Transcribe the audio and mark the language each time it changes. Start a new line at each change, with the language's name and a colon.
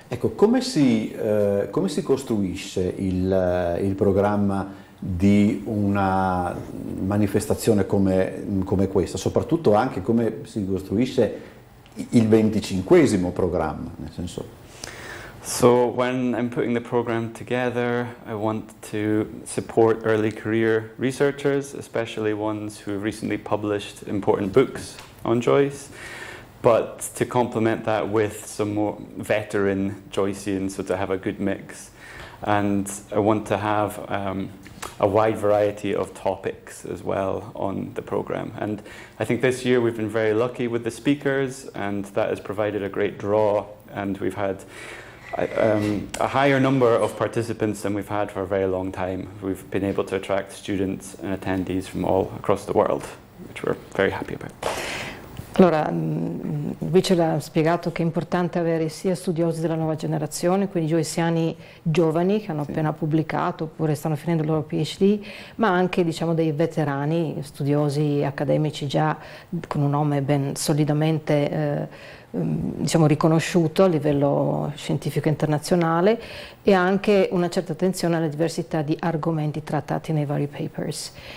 Italian: Ecco, come si costruisce il programma di una manifestazione come questa, soprattutto anche come si costruisce il 25esimo programma, nel senso.
English: So when I'm putting the program together, I want to support early career researchers, especially ones who have recently published important books on Joyce, but to complement that with some more veteran Joyceans, so to have a good mix. And I want to have a wide variety of topics as well on the program. And I think this year we've been very lucky with the speakers, and that has provided a great draw, and we've had a higher number of participants than we've had for a very long time. We've been able to attract students and attendees from all across the world, which we're very happy about.
Italian: Allora, Richard ha spiegato che è importante avere sia studiosi della nuova generazione, quindi joyciani giovani che hanno appena pubblicato oppure stanno finendo il loro PhD, ma anche diciamo dei veterani, studiosi accademici già con un nome ben solidamente diciamo riconosciuto a livello scientifico internazionale, e anche una certa attenzione alla diversità di argomenti trattati nei vari papers.